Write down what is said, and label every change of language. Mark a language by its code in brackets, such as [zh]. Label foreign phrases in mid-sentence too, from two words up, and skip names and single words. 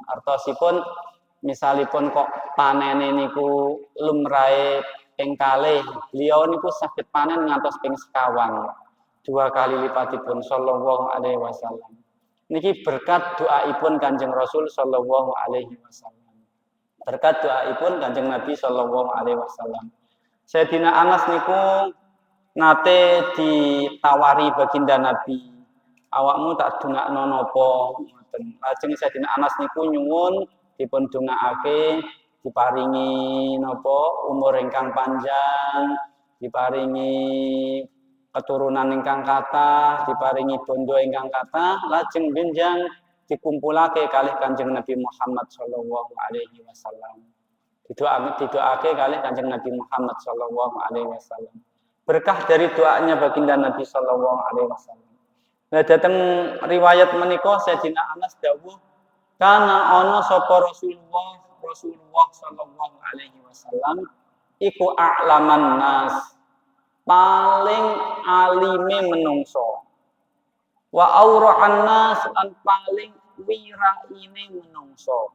[jv] Artosipun misalipun kok panene niku lumrahe ping kalih, beliau niku saged panen ngantos ping sekawan. 2 kali lipatipun [ar] صلى الله عليه وسلم. [jv] Niki berkat doaipun Kanjeng Rasul [ar] صلى الله عليه وسلم. [jv] Berkat doaipun Kanjeng Nabi [ar] صلى الله عليه وسلم. [jv] Sayyidina Anas niku nate ditawari baginda Nabi, awakmu tak dongakno napa ngoten. Lajeng Sayyidina Anas niku nyuwun dipun dongakake diparingi napa umur ingkang panjang, diparingi keturunan ingkang kathah, diparingi bondo ingkang kathah, lajeng benjang dikumpulake kalih Kanjeng Nabi Muhammad [ar] صلى الله عليه وسلم. [jv] Didoake kalih Kanjeng Nabi Muhammad [ar] صلى الله عليه وسلم. [id] Berkah dari doanya baginda Nabi [ar] صلى الله عليه وسلم. [jv] Nah, datang riwayat menika Sayyidina Anas dawuh kana ana sapa Rasulullah [ar] صلى الله عليه وسلم [jv] iku [ar] أعلم الناس, [jv] paling alime menungso. [ar] وأورع الناس, [jv] lan paling wiraine menungso.